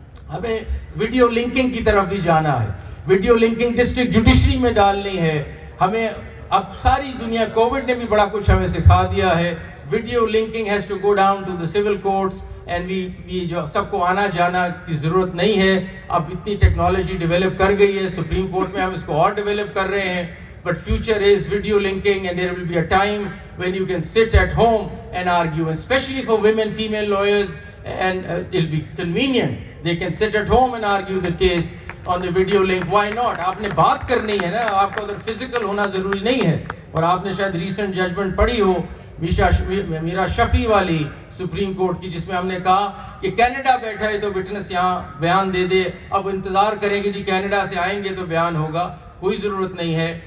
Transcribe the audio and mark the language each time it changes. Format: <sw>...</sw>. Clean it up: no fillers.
<ur>ہمیں video linking کی طرف بھی جانا ہے. ویڈیو لنکنگ ڈسٹرکٹ جوڈیشری میں ڈالنی ہے ہمیں. اب ساری دنیا, کووڈ نے بھی بڑا کچھ ہمیں سکھا دیا ہے.</ur> <en>video linking has to go down to the civil courts, and we</en> <ur>جو سب کو آنا جانا کی ضرورت نہیں ہے. اب اتنی ٹیکنالوجی ڈیولپ کر گئی ہے, سپریم کورٹ میں ہم اس کو اور ڈیولپ کر رہے ہیں.</ur> <en>But future is video linking, and there will be a time when you can sit at home and argue, and especially for women, female lawyers, and it'll be convenient. They can sit at home and argue the case on the video link. Why not?</en> <ur>آپ نے بات کرنی ہے نا, آپ کو ادھر physical ہونا ضروری نہیں ہے. اور آپ نے شاید ریسنٹ ججمنٹ پڑھی ہو میرا شفیع والی سپریم کورٹ کی, جس میں ہم نے کہا کہ کینیڈا بیٹھا ہے تو وٹنس یہاں بیان دے دے. اب انتظار کریں گے جی کینیڈا سے آئیں گے تو بیان ہوگا, کوئی ضرورت نہیں ہے.</ur>